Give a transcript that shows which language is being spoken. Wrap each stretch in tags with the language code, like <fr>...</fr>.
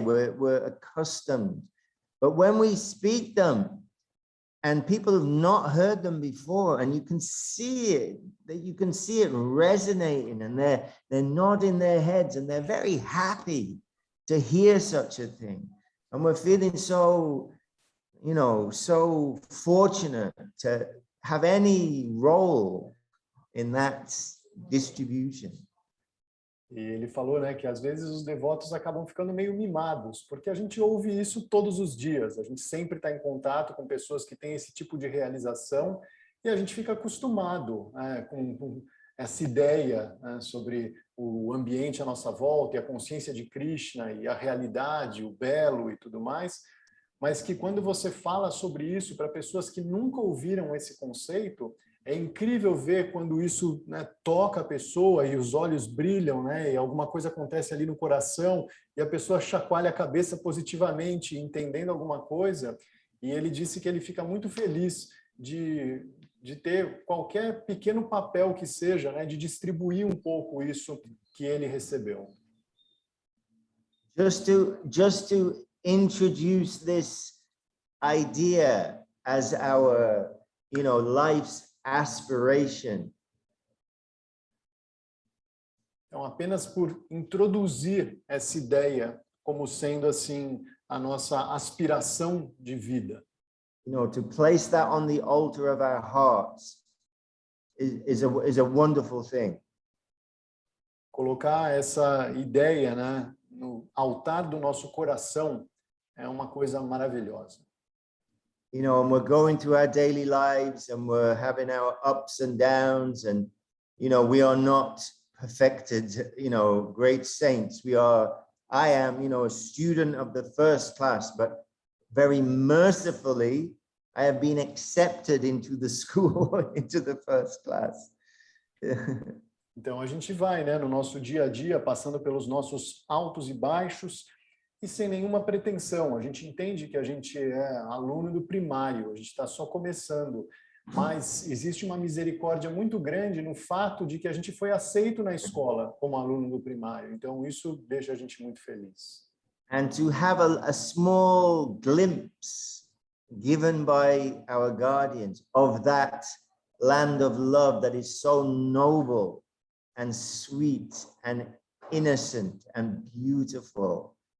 <en>We're accustomed, but when we speak them, and people have not heard them before, and you can see it resonating, and they're nodding their heads, and they're very happy to hear such a thing. And we're feeling so, you know, so fortunate to have any role in that distribution.</en> <pt>E ele falou, né, que às vezes os devotos acabam ficando meio mimados, porque a gente ouve isso todos os dias, a gente sempre está em contato com pessoas que têm esse tipo de realização, e a gente fica acostumado, né, com essa ideia, né, sobre o ambiente à nossa volta, e a consciência de Krishna, e a realidade, o belo e tudo mais, mas que quando você fala sobre isso para pessoas que nunca ouviram esse conceito, é incrível ver quando isso, né, toca a pessoa e os olhos brilham, né, e alguma coisa acontece ali no coração e a pessoa chacoalha a cabeça positivamente, entendendo alguma coisa. E ele disse que ele fica muito feliz de ter qualquer pequeno papel que seja, né, de distribuir um pouco isso que ele recebeu.</pt> <en>Just to introduce this idea as our, life's aspiration.</en> <pt>Então, apenas por introduzir essa ideia como sendo assim a nossa aspiração de vida.</pt> <en>To place that on the altar of our hearts is a wonderful thing.</en> <pt>Colocar essa ideia, né, no altar do nosso coração é uma coisa maravilhosa.</pt> <en>And we're going through our daily lives and we're having our ups and downs, and we are not perfected, great saints. I am, a student of the first class, but very mercifully, I have been accepted into the school, into the first class.</en> <pt>Então a gente vai, né, no nosso dia a dia, passando pelos nossos altos e baixos e sem nenhuma pretensão. A gente entende que a gente é aluno do primário, a gente está só começando, mas existe uma misericórdia muito grande no fato de que a gente foi aceito na escola como aluno do primário. Então isso deixa a gente muito feliz.</pt> <en>And to have a small glimpse given by our guardians of that land of love that is so noble and sweet and innocent and beautiful.</en>